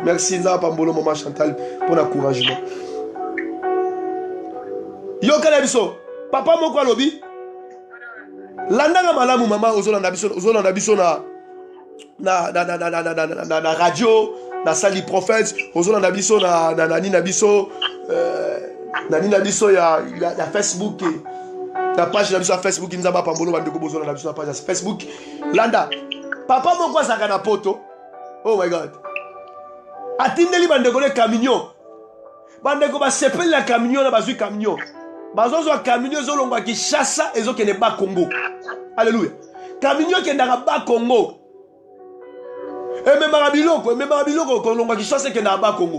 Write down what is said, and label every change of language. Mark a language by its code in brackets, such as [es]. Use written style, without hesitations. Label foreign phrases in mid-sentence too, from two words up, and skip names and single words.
[ln] Merci nza pambolo maman Chantal [fr] pour l'encouragement. [ln] Yo kana biso papa moko alobi landaka malamu maman ozolanda biso na radio na sali prophète ozolanda biso na nina biso ya Facebook [fr] la page [ln] na biso ya Facebook nzamba pambolo bandeko bozolanda biso na page ya Facebook landa papa moko azaka na poto. [en] Oh my God, [ln] atindeli bandeko [fr] le camion [ln] bandeko basepeli na camion na bazwi camion bazozwa camion ezolongwa Kinshasa ezokende ba Congo. Alléluia. Camion kendaka ba Congo ememaka biloko kolongwa Kinshasa ekenda ba Congo.